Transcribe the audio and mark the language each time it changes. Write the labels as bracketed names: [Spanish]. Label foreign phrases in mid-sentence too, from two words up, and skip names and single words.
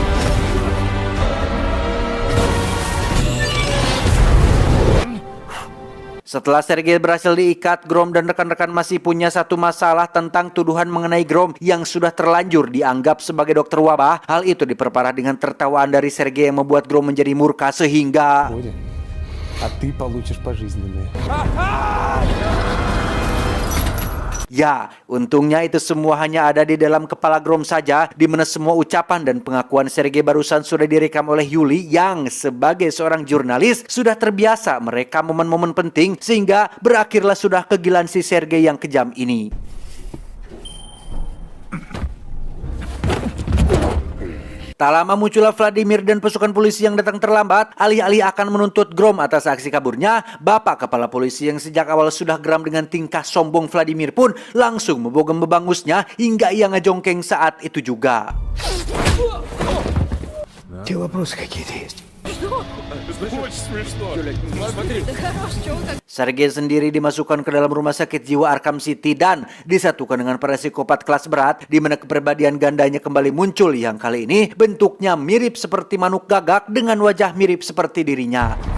[Indonesian] Setelah Sergei berhasil diikat, Grom dan rekan-rekan masih punya satu masalah tentang tuduhan mengenai Grom yang sudah terlanjur dianggap sebagai dokter wabah. Hal itu diperparah dengan tertawaan dari Sergei yang membuat Grom menjadi murka sehingga... [Russian] А ты получишь пожизненное. [Indonesian] Ya, untungnya itu semua hanya ada di dalam kepala Grom saja, di mana semua ucapan dan pengakuan Sergei barusan sudah direkam oleh Yuli yang sebagai seorang jurnalis sudah terbiasa merekam momen-momen penting, sehingga berakhirlah sudah kegilaan si Sergei yang kejam ini. Tak lama muncullah Vladimir dan pasukan polisi yang datang terlambat. Alih-alih akan menuntut Grom atas aksi kaburnya, Bapak Kepala Polisi yang sejak awal sudah geram dengan tingkah sombong Vladimir pun langsung membogem bebangusnya hingga ia ngejongkeng saat itu juga. [Russian] Те вопросы какие-то есть. [Indonesian] Sergei sendiri dimasukkan ke dalam rumah sakit jiwa Arkham City dan disatukan dengan para psikopat kelas berat, di mana kepribadian gandanya kembali muncul yang kali ini bentuknya mirip seperti manuk gagak dengan wajah mirip seperti dirinya.